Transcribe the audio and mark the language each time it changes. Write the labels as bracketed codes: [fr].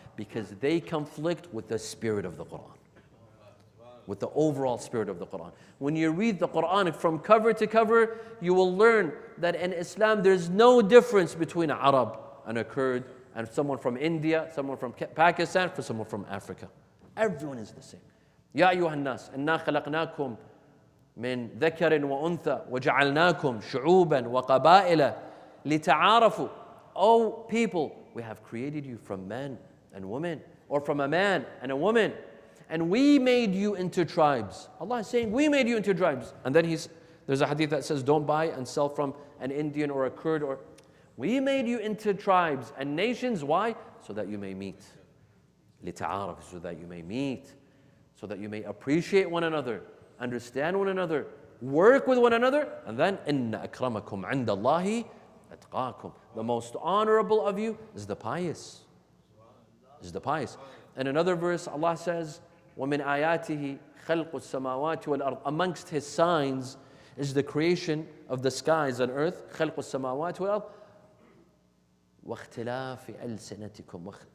[en] Because they conflict with the spirit of the Quran, with the overall spirit of the Quran. When you read the Quran from cover to cover, you will learn that in Islam there's no difference between an Arab and a Kurd, and someone from India, someone from Pakistan, for someone from Africa. Everyone is the same. [ar] يا أيها الناس إنا خلقناكم من ذكر وأنثى وجعلناكم شعوبا وقبائل لتعارفوا. [en] O people, we have created you from men and women, or from a man and a woman, and we made you into tribes. Allah is saying, we made you into tribes. And then there's a hadith that says, don't buy and sell from an Indian or a Kurd or... We made you into tribes and nations. Why? So that you may meet. [ar] لِتَعَارَفُ, [en] so that you may meet. So that you may appreciate one another, understand one another, work with one another. And then, [ar] إِنَّ أَكْرَمَكُمْ عِنْدَ اللَّهِ أَتْقَاكُمْ. [en] The most honorable of you is the pious. Is the pious. In another verse, Allah says, [ar] وَمِنْ آيَاتِهِ خَلْقُ السَّمَاوَاتِ وَالْأَرْضِ. [en] Amongst His signs is the creation of the skies and earth. [ar] خَلْقُ السَّمَاوَاتِ وَالْأَرْضِ. وَاخْتِلَافِ أَلْسِنَتِكُمْ.